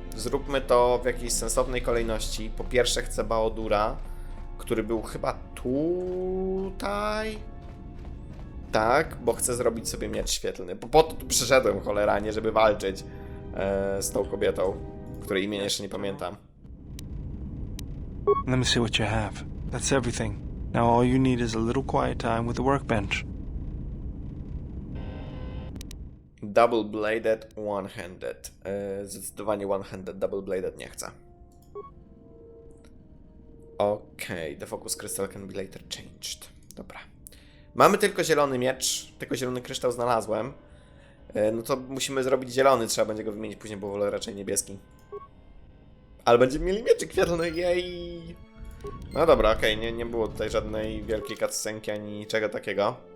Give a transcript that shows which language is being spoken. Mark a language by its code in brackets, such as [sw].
[pl] Zróbmy to w jakiejś sensownej kolejności. Po pierwsze chcę Baodura, który był chyba tutaj. Tak, bo chcę zrobić sobie miecz świetlny. Po to tu przyszedłem, cholera, nie żeby walczyć z tą kobietą, której imienia jeszcze nie pamiętam. [en] Let me see what you have. That's everything. Now all you need is a little quiet time with the workbench. Double-bladed, one-handed. [pl] Zdecydowanie [en] one-handed, double-bladed [pl] nie chcę. [en] Okej, the focus crystal can be later changed. [pl] Dobra. Mamy tylko zielony miecz, tylko zielony kryształ znalazłem. No to musimy zrobić zielony, trzeba będzie go wymienić później, bo wolę raczej niebieski. Ale będziemy mieli mieczyk świetlny, jej! No dobra, okej, nie było tutaj żadnej wielkiej cutscenki ani niczego takiego.